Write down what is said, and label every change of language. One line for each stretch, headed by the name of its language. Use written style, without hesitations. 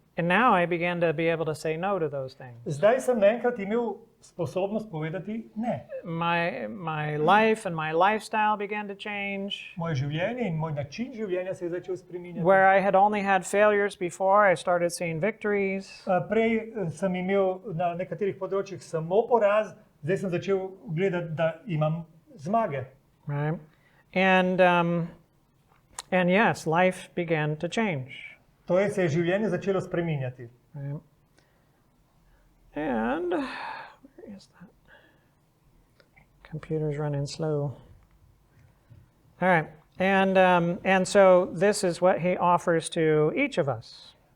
English: And now I began to be able to say no to those things.
Slovenian: Zdaj sem naenkrat imel sposobnost povedati ne.
English: My life and my lifestyle began to change.
Slovenian: Moje življenje in moj način življenja se je začel spreminjati.
English: Where I had only had failures before, I started seeing victories.
Slovenian: Prej sem imel na nekaterih področjih samo poraz, zdaj sem začel gledati, da imam zmage.
English: Right? And yes, life began to change.
Slovenian: Torej se je življenje začelo spreminjati.
English: Right? And where is that? Computer's running slow. All right. And so this is what he offers to each of us.